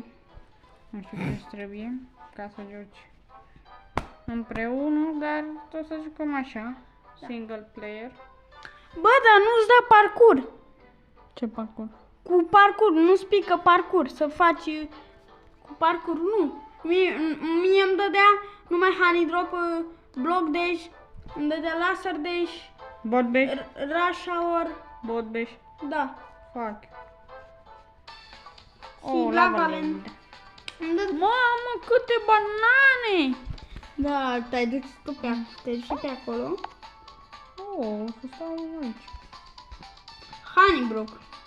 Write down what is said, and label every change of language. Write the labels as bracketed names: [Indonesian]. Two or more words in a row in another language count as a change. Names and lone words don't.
[Romanian] ce trebuie ca să joci împreună, dar tot să jucăm așa, [English] single player. [Romanian] Bă, dar nu-ți dă parcurs. Ce parcurs? Cu parcurs, nu-ți pică parcurs, să faci cu parcurs, nu. Mie îmi dădea numai honey drop, block dash, îmi dădea laser dash, Bot bash? rush hour, Bot bash? da. Fac. Și lava land. Mamă, câte banane! Da, te-ai dus tu pe acolo. Oh, să stau aici. Honey block.